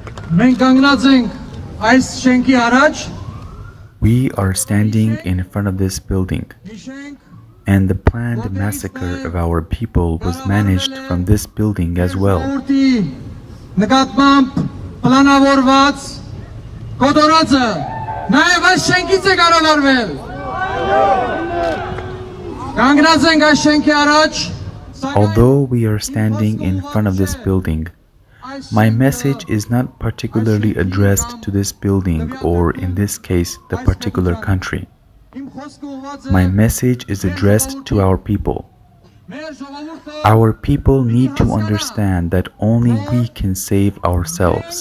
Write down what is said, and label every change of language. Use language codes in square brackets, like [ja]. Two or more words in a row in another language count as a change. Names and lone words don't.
[hy] Մենք կանգնած ենք այս շենքի առաջ, [en] We are standing in front of this building, and the planned massacre of our people was managed from this building as well. [hy] նկատմամբ պլանավորված կոտորածը նաև այս շենքից է կառավարվել։ Կանգնած ենք այս շենքի առաջ, [en] Although we are standing in front of this building, my message is not particularly addressed to this building or, in this case, the particular country. My message is addressed to our people. Our people need to understand that only we can save ourselves.